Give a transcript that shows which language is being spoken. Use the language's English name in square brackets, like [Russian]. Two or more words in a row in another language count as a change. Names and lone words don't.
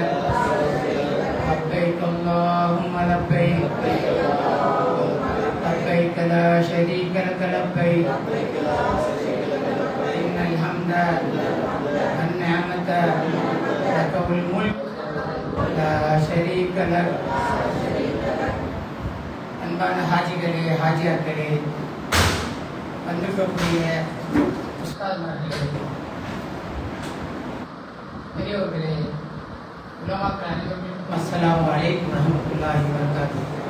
[Arabic] لبيك اللهم لبيك، لبيك لا شريك لك لبيك، إن الحمد والنعمة لك والملك لا شريك لك. [Tamil] அன்பான ஹாஜிகளே ஹாஜியாக்களே, வந்திருக்கக்கூடிய உஸ்தாத்மார்களே, பெரியவர்களே, உலமாக்கள் அனைவருக்கும் [Arabic] السلام عليكم ورحمة الله وبركاته.